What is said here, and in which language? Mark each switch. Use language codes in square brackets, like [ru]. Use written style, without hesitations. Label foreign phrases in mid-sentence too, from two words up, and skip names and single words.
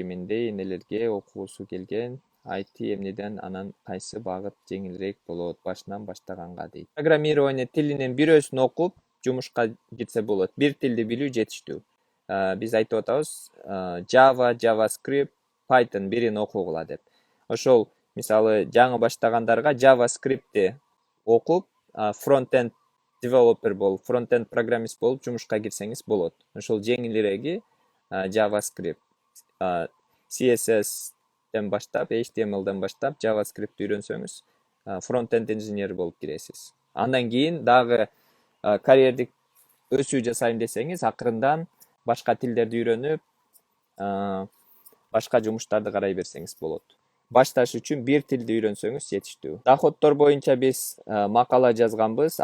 [ky] Мендей энелерге окуусу келген. IT эмнеден анан кайсы багыт жеңилирээк болот башынан баштаганга дейт. Программирование тилинин бирөөсүн окуп жумушка кирсе болот. Бир тилди билүү жетиштүү. Биз айтып атабыз Java, JavaScript, Python бирин окугула деп. Ошол мисалы жаңы баштагандарга JavaScript'ти окуп, [en] front-end developer [ky] болуп, front-end программист болуп жумушка кирсеңиз болот. Ошол жеңилиреги JavaScript. CSS'тен баштап, HTML'ден баштап JavaScript үйрөнсөңүз, front-end инженер болуп киресиз. Андан кийин дагы карьердик өсүү жасайм десеңиз, акырындан башка тилдерди үйрөнүп, башка жумуштарды карай берсеңиз болот. Башташ үчүн бир тилди үйрөнсөңүз жетиштүү. Доходдор боюнча биз макала жазганбыз.